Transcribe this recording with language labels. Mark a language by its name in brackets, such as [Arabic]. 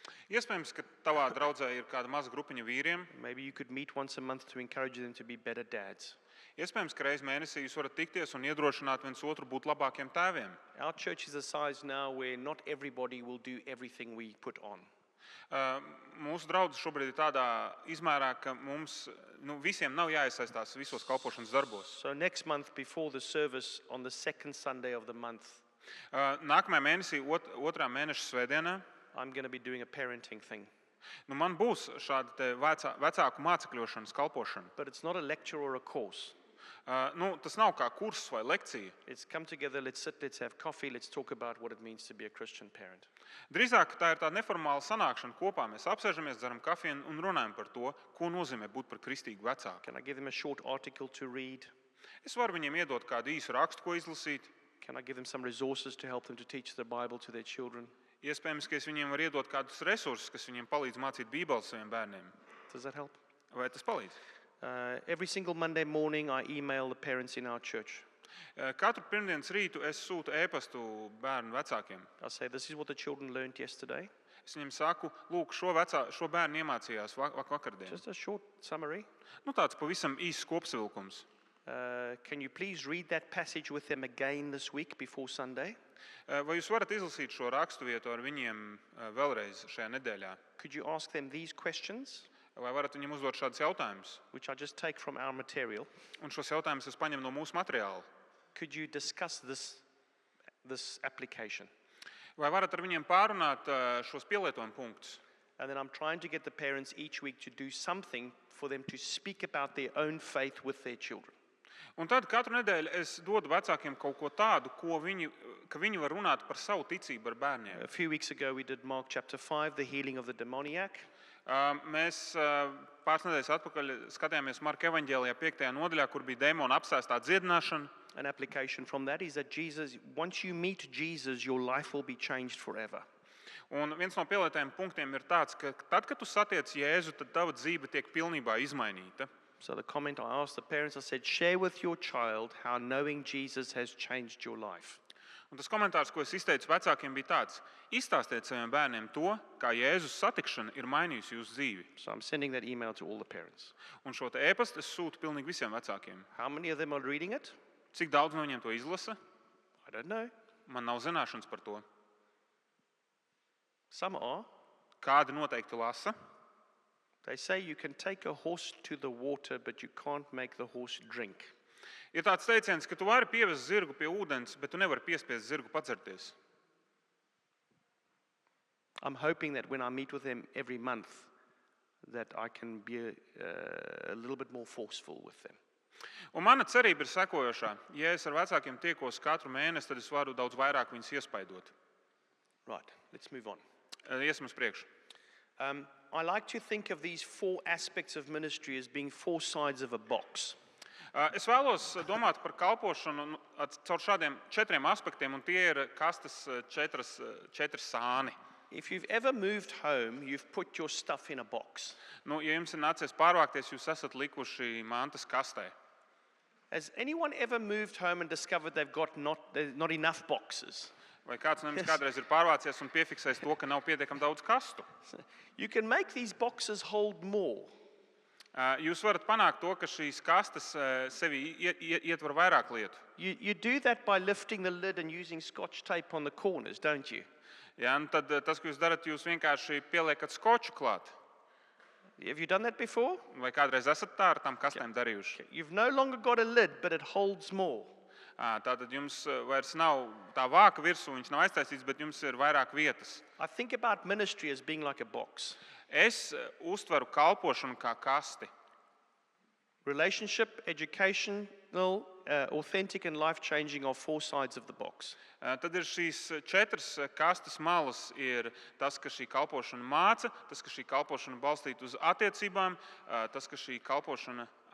[Latvian] Iespējams, ka tavā draudzē ir kāda maza grupiņa vīriem. [English] Maybe you could meet once a month to encourage them to be better dads. [Latvian] Iespējams, ka reiz mēnesī jūs varat tikties un iedrošināt viens otru būt labākiem tēviem. [English] Our church is a size now where not everybody will do everything we put on. [Latvian] Mūsu draudzene šobrīd ir tādā izmērā, ka mums visiem nav jāiesaistās visos kalpošanas darbos. [English] So next month, before the service, on the second Sunday of the month, [Latvian] Nākamajā mēnesī, otrā mēneša svētdienā, [English] I'm going to be doing a parenting thing. [Latvian] Man būs šāda te vecāku mācekļošanas kalpošana. [English] But it's not a lecture or a course. [Latvian] Tas nav kā kurs vai lekcija. [English] It's come together, let's sit, let's have coffee, let's talk about what it means to be a Christian parent. [Latvian] Drīzāk tā ir tāda neformāla sanākšana kopā. Mēs apsēžamies, dzeram kafiju un runājam par to, ko nozīmē būt par kristīgu vecāku. [English] Can I give them a short article to read? [Latvian] Es varu viņiem iedot kādu īsu rakstu, ko izlasīt. [English] Can I give them some resources to help them to teach the Bible to their children? [Latvian] Iespējams, ka es viņiem varu iedot kādus resursus, kas viņiem palīdz mācīt Bībeli saviem bērniem. [English] Does that help? [Latvian] Vai tas palīdz? [English] Every single Monday morning, I email the parents in our church. [Latvian] Katru pirmdienas rītu es sūtu ēpastu bērnu vecākiem. [English] I say, this is what the children learned yesterday. [Latvian] Es viņiem saku, lūk, šo bērnu iemācījās vakardien. [English] Just a short summary. [Latvian] Tāds pavisam īsts kopsavilkums. [English] Can you please read that passage with them again this week before Sunday? [Latvian] Vai jūs varat izlasīt šo raksturvietu ar viņiem vēlreiz šajā nedēļā? [English] Could you ask them these questions, [Latvian] Vai varat viņiem uzdot šādus jautājumus? [English] which I just take from our material? [Latvian] Un šos jautājumus es paņemu no mūsu materiāla. [English] Could you discuss this application? [Latvian] Vai varat ar viņiem pārunāt šos pielietojumu punktus? [English] And then I'm trying to get the parents each week to do something for them to speak about their own faith with their children. [Latvian] Un tad katru nedēļu es dodu vecākiem kaut ko tādu, ka viņi var runāt par savu ticību ar bērniem. [English] A few weeks ago, we did Mark chapter 5, the healing of the demoniac. [Latvian] Mēs pāris nedēļas atpakaļ skatījāmies Marka evaņģēlijā 5. nodaļā, kur bija dēmona apsēstā dziedināšana. [English] an application from that is that once you meet Jesus, your life will be changed forever. [Latvian] Un viens no pielietojumiem punktiem ir tāds, ka tad, kad tu satiec Jēzu, tad tava dzīve tiek pilnībā izmainīta. [English] So the comment I asked the parents, I said, share with your child how knowing Jesus has changed your life. [Latvian] Un tas komentārs, ko es izteicu vecākiem, bija tāds: izstāstiet saviem bērniem to, kā Jēzus satikšana ir mainījusi jūsu dzīvi. [English] So I'm sending that email to all the parents. [Latvian] Un šo te ēpastu es sūtu pilnīgi visiem vecākiem. [English] How many of them are reading it? [Latvian] Cik daudz no viņiem to izlasa? [English] I don't know. [Latvian] Man nav zināšanas par to. [English] Some are. [Latvian] Kādi noteikti lasa. [English] They say you can take a horse to the water, but you can't make the horse drink. [Latvian] Ir tāds teiciens, ka tu vari pievest zirgu pie ūdens, bet tu nevari piespiest zirgu padzerties. [English] I'm hoping that when I meet with them every month, that I can be a little bit more forceful with them. [Latvian] Un mana cerība ir sekojošā: ja es ar vecākiem tiekos katru mēnesi, tad es varu daudz vairāk viņus iespaidot. [English] Right, let's move on. [Latvian] Iesim uz priekšu. [English] I like to think of these 4 aspects of ministry as being 4 sides of a box. [Latvian] Es vēlos domāt par kalpošanu caur šādiem 4 aspektiem, un tie ir kastes 4 sāni. [English] If you've ever moved home, you've put your stuff in a box. [Latvian] Nu, ja jums ir nācies pārvākties, jūs esat likuši mantas kastē. [English] Has anyone ever moved home and discovered there's not enough boxes? [Latvian] Vai kāds no jums kādreiz ir pārvācies un piefiksējis to, ka nav pietiekami daudz kastu? [English] You can make these boxes hold more. [Latvian] Jūs varat panākt to, ka šīs kastes sevi ietver vairāk lietu. [English] You do that by lifting the lid and using scotch tape on the corners, don't you? [Latvian] Ja, un tad tas, ko jūs darat, jūs vienkārši pieliekat skoču klāt. [English] Have you done that before? [Latvian] Vai kādreiz esat tā ar tām kastēm darījuši? [English] You've no longer got a lid, but it holds more. [Latvian] Tātad jums vairs nav tā vāka virsū, viņš nav aiztaisīts, bet jums ir vairāk vietas. [English] I think about ministry as being like a box. [Latvian] Es uztveru kalpošanu kā kasti. [English] Relationship, educational, authentic and life-changing are 4 sides of the box. [Latvian] Tad ir šīs 4 kastes malas. Ir tas, ka šī kalpošana māca, tas, ka šī kalpošana balstīta uz attiecībām, tas, ka šī kalpošana...